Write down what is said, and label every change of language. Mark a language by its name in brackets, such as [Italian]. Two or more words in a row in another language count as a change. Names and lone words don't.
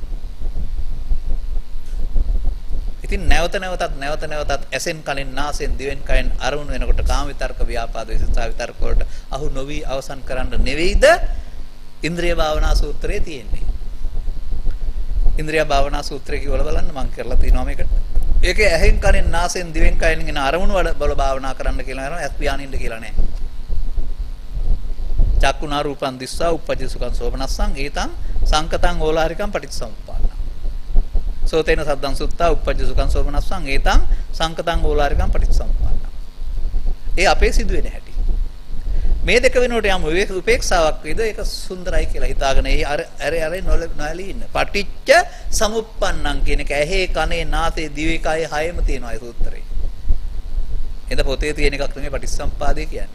[Sinhala] ඉතින් නැවත නැවතත් ඇසෙන් කලින් නාසයෙන් දිවෙන් කයෙන් අරමුණු වෙනකොට කාම විතර්ක ව්‍යාපාද විසස්ථා විතර්ක වලට අහු නොවි අවසන් කරන්න නෙවෙයිද ඉන්ද්‍රිය භාවනා සූත්‍රයේ තියෙන්නේ. ඉන්ද්‍රිය භාවනා සූත්‍රය කියවල බලන්න මම කරලා තිනවා මේකට. ඒකේ ඇහෙන් කලින් නාසයෙන් දිවෙන් කයෙන් එන අරමුණු වල බල භාවනා කරන්න කියලා යනවා ඇස් පියානින්න කියලා නෑ. [Pali] චක්කුණා රූපං දිස්සා උප්පජ්ජ සුඛං සෝමනස්සං ඒතං සංකතං ඕලාරිකං පටිච්චසමුප්පාදං. සෝතේන සද්දං සුත්තා උප්පජ්ජ සුඛං සෝමනස්සං ඒතං සංකතං ඕලාරිකං පටිච්චසමුප්පාදං. [Sinhala] ඒ අපේ සිදුවෙන හැටි. මේ දෙක වෙනකොට යම් උපේක්ෂාවක් වේද ඒක සුන්දරයි කියලා හිතාගෙන ඒ අර නොඇලී ඉන්න. [Pali] පටිච්ච සමුප්පන්නං [Sinhala] කියන එක ඇහි කනේ නාසයේ දිවේ කයේ හයෙම තියෙනවා ඒ සූත්‍රේ. එද පොතේ තියෙන එකක් නෙමෙයි පටිච්චසමුප්පාදේ කියන්නේ.